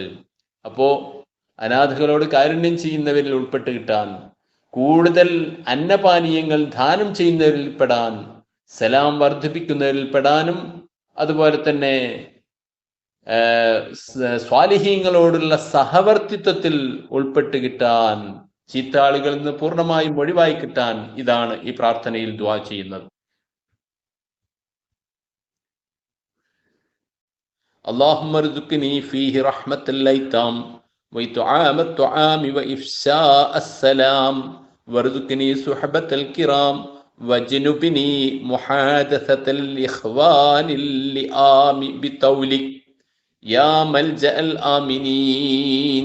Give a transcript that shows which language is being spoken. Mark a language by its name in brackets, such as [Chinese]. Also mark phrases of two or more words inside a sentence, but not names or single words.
[Malayalam] അപ്പോൾ അനാഥകളോട് കാരുണ്യം ചെയ്യുന്നവരിൽ ഉൾപ്പെട്ട് കിട്ടാൻ, കൂടുതൽ അന്നപാനീയങ്ങൾ ദാനം ചെയ്യുന്നവരിൽ പെടാൻ, സലാം വർദ്ധിപ്പിക്കുന്നവരിൽ പെടാനും, അതുപോലെ തന്നെ സ്വാലിഹീങ്ങളോടുള്ള സഹവർത്തിത്വത്തിൽ ഉൾപ്പെട്ട് കിട്ടാൻ, ചീത്ത ആളുകളിൽ നിന്ന് പൂർണ്ണമായും ഒഴിവായി കിട്ടാൻ, ഇതാണ് ഈ പ്രാർത്ഥനയിൽ ദുആ ചെയ്യുന്നത്. [Arabic] اللهم ارزقني فيه رحمة الأيتام وإطعام الطعام وإفشاء السلام وارزقني صحبة الكرام وجنبني محادثة الإخوان اللئام بطولك يا ملجأ الآمنين.